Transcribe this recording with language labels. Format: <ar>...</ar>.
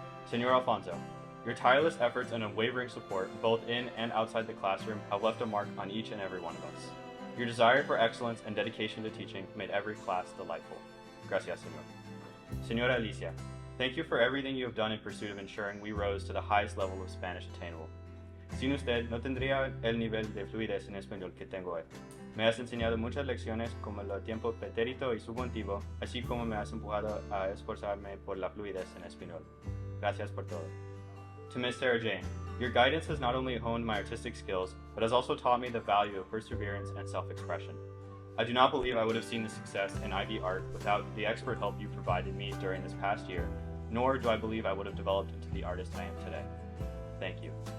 <en>Senor Alfonso, your tireless efforts and unwavering support, both in and outside the classroom, have left a mark on each and every one of us. Your desire for excellence and dedication to teaching made every class delightful.</en> <es>Gracias, Senor.</es> <en>Senora Alicia, thank you for everything you have done in pursuit of ensuring we rose to the highest level of Spanish attainable.</en> <es>Sin usted, no tendría el nivel de fluidez en español que tengo hoy. Me has enseñado muchas lecciones como el tiempo pretérito y subjuntivo, así como me has empujado a esforzarme por la fluidez en español. Gracias por todo.</es> <en>To Miss Sarah Jane, your guidance has not only honed my artistic skills, but has also taught me the value of perseverance and self-expression. I do not believe I would have seen the success in IB Art without the expert help you provided me during this past year, nor do I believe I would have developed into the artist I am today. Thank you.</en>